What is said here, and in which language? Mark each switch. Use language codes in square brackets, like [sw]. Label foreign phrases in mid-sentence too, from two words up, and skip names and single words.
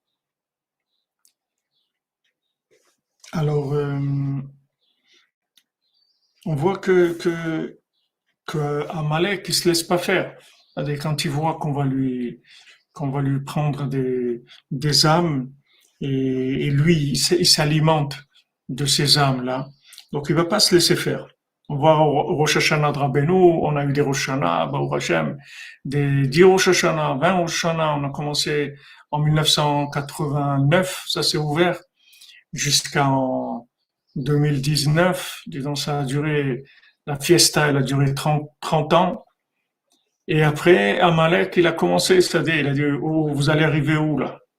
[fr] Alors, on voit que Amalek ne se laisse pas faire. C'est-à-dire, quand il voit qu'on va lui prendre des âmes, et lui, il s'alimente de ces âmes-là. Donc, il ne va pas se laisser faire. On voit au Rosh Hashanah de Rabbeinu, on a eu des Rosh Hashanah, [he] ברוך השם, [fr] des 10 Rosh Hashanah, 20 Rosh Hashanah. On a commencé en 1989, ça s'est ouvert, jusqu'en 2019. Disons, ça a duré, la fiesta, elle a duré 30 ans. Et après, Amalek, il a commencé, c'est-à-dire, il a dit, oh, vous allez arriver où là?